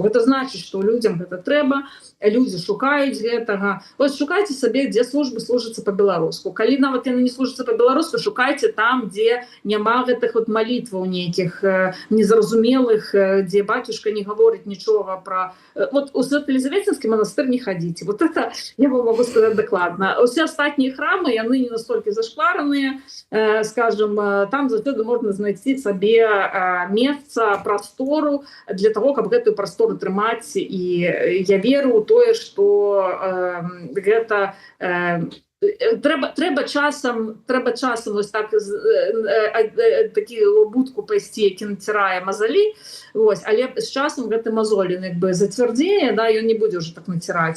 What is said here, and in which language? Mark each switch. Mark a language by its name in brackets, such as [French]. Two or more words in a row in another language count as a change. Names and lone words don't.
[Belarusian] Гэта значыць, што людзям гэта трэба, людзі шукаюць гэтага. Вось шукайце сабе, дзе службы служацца по-беларуску. Калі нават яны не служацца по-беларуску, шукайце там, дзе няма гэтых вот малітваў нейкіх незразумелых, дзе батюшка не гаворыць нічога пра... [Russian] Вот у Свято-Елизаветинский монастырь не ходите. Вот это я вам могу сказать докладно. Все остальные храмы, [Belarusian] яны [Russian] не настолько зашквараныя, скажем, [Belarusian] там заўсёды можна знайсці сабе месца, прастору для того, каб гэтую прастору трымаць. І я веру ў тое, што гэта трэба часам вось так такі будку пайсці, які націрае мазалі, вось, але з часам гэты мазоль як бы зацвярдзее, да, ён не будзе ўжо так націраць.